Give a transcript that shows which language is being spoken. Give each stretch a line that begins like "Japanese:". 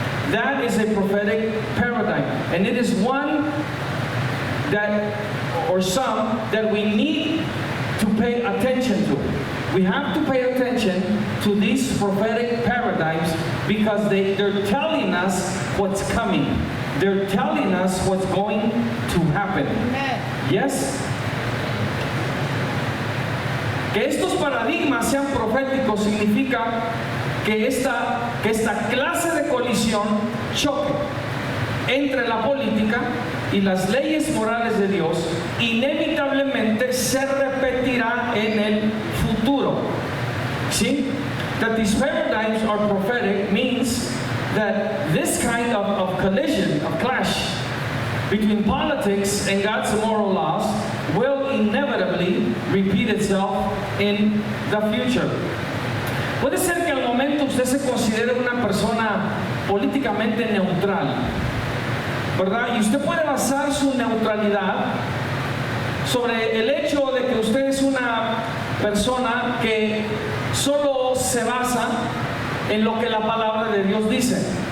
English: That is a prophetic paradigm. And it is one that, or some, that we need to pay attention to. We have to pay attention to these prophetic paradigms because they're telling us what's coming. They're telling us what's going to happen. Amen. Yes?
Spanish: Que estos paradigmas sean proféticos significa que esta clase de colisión, choque entre la política y las leyes morales de Dios, inevitablemente se repetirá en el futuro. ¿Sí?
English: That these paradigms are prophetic means that this kind of collision, of clash between politics and God's moral laws will inevitably repeat itself in the future.
Spanish: Puede ser que al momento usted se considere una persona políticamente neutral, ¿verdad? Y usted puede basar su neutralidad sobre el hecho de que usted es una persona que solo se basa en lo que la palabra de Dios dice.